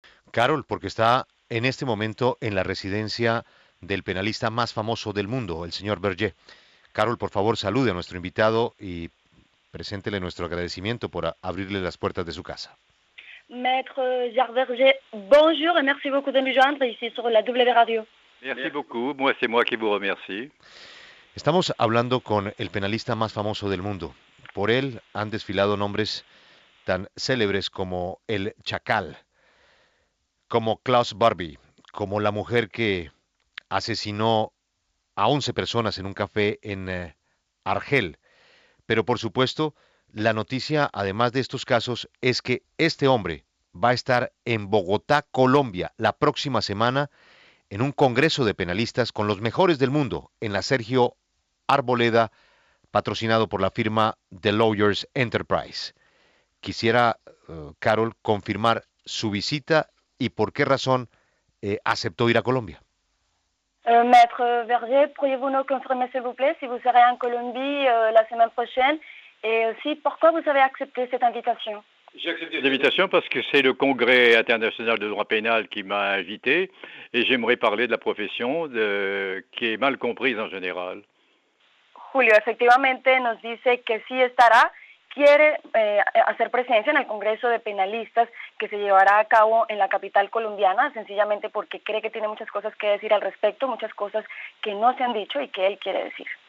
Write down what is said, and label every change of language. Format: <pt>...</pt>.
<es>Carol, porque está en este momento en la residencia del penalista más famoso del mundo, el señor Berger. Carol, por favor, salude a nuestro invitado y preséntele nuestro agradecimiento por abrirle las puertas de su casa.</es> <fr>Maître Jacques Verger, bonjour et merci beaucoup de me joindre ici sur la W Radio. Merci beaucoup. C'est moi qui vous remercie.</fr> <es>Estamos hablando con el penalista más famoso del mundo. Por él han desfilado nombres tan célebres como el Chacal, como Klaus Barbie, como la mujer que asesinó a 11 personas en un café en Argel. Pero por supuesto, la noticia, además de estos casos, es que este hombre va a estar en Bogotá, Colombia, la próxima semana, en un congreso de penalistas con los mejores del mundo, en la Sergio Arboleda, patrocinado por la firma The Lawyers Enterprise. Quisiera, Carol, confirmar su visita y por qué razón aceptó ir a Colombia.</es> <fr>Maître Verger, pourriez-vous nous confirmer s'il vous plaît si vous serez en Colombie la semaine prochaine et aussi pourquoi vous avez accepté cette invitation? J'ai accepté l'invitation parce que c'est le Congrès international de droit pénal qui m'a invité et j'aimerais parler de la profession qui est mal comprise en général.</fr> <es>Julio, efectivamente nos dice que sí estará, quiere hacer presencia en el Congreso de Penalistas que se llevará a cabo en la capital colombiana, sencillamente porque cree que tiene muchas cosas que decir al respecto, muchas cosas que no se han dicho y que él quiere decir.</es>